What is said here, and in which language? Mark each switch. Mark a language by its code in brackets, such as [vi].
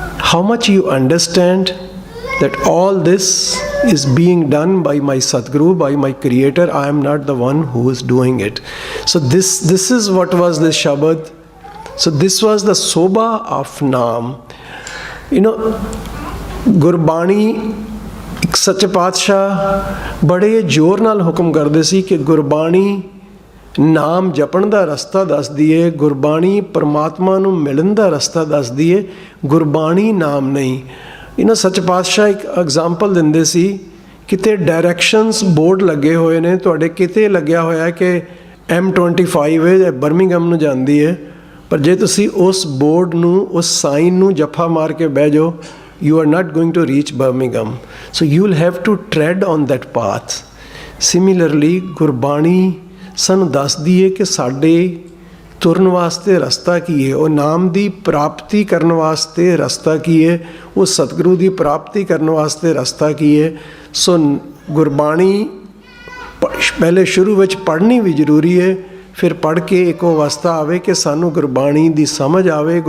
[en] How much you understand that all this is being done by my Sadguru, by my Creator. I am not the one who is doing it. So this is what was the Shabad. So this was the Soba of Naam. You know, [pa] Gurbani, ਇੱਕ ਸੱਚੇ ਪਾਤਸ਼ਾਹ ਬੜੇ ਜ਼ੋਰ ਨਾਲ ਹੁਕਮ ਕਰਦੇ ਸੀ ਕਿ ਗੁਰਬਾਣੀ ਨਾਮ ਜਪਣ ਦਾ ਰਸਤਾ ਦੱਸਦੀ ਏ, ਗੁਰਬਾਣੀ ਪਰਮਾਤਮਾ ਨੂੰ ਮਿਲਣ ਦਾ ਰਸਤਾ ਦੱਸਦੀ ਏ, ਗੁਰਬਾਣੀ ਨਾਮ ਨਹੀਂ। ਇਹਨਾਂ ਸੱਚੇ ਪਾਤਸ਼ਾਹ ਇੱਕ ਐਗਜ਼ਾਮਪਲ ਦਿੰਦੇ ਸੀ, ਕਿਤੇ ਡਾਇਰੈਕਸ਼ਨਸ ਬੋਰਡ ਲੱਗੇ ਹੋਏ ਨੇ, ਤੁਹਾਡੇ ਕਿਤੇ ਲੱਗਿਆ ਹੋਇਆ ਕਿ M25 ਹੈ, ਬਰਮਿੰਗਮ ਨੂੰ ਜਾਂਦੀ ਹੈ, ਪਰ ਜੇ ਤੁਸੀਂ ਉਸ ਬੋਰਡ ਨੂੰ, ਉਸ ਸਾਈਨ ਨੂੰ ਜੱਫਾ ਮਾਰ ਕੇ ਬਹਿ ਜਾਓ, [en] you are not going to reach Birmingham. So you will have to tread on that path. Similarly, [pa] Gurbani ਸਾਨੂੰ ਦੱਸਦੀ ਹੈ ਕਿ ਸਾਡੇ ਤੁਰਨ ਵਾਸਤੇ ਰਸਤਾ ਕੀ ਹੈ, ਉਹ ਨਾਮ ਦੀ ਪ੍ਰਾਪਤੀ ਕਰਨ ਵਾਸਤੇ ਰਸਤਾ ਕੀ ਹੈ, ਉਹ ਸਤਿਗੁਰੂ ਦੀ ਪ੍ਰਾਪਤੀ ਕਰਨ ਵਾਸਤੇ ਰਸਤਾ ਕੀ ਹੈ। ਸੋ ਗੁਰਬਾਣੀ ਪਹਿਲੇ ਸ਼ੁਰੂ ਵਿੱਚ ਪੜ੍ਹਨੀ ਵੀ ਜ਼ਰੂਰੀ ਹੈ, ਫਿਰ ਪੜ੍ਹ ਕੇ ਇੱਕ ਅਵਸਥਾ ਆਵੇ ਕਿ ਸਾਨੂੰ ਗੁਰਬਾਣੀ ਦੀ ਸਮਝ ਆਵੇ।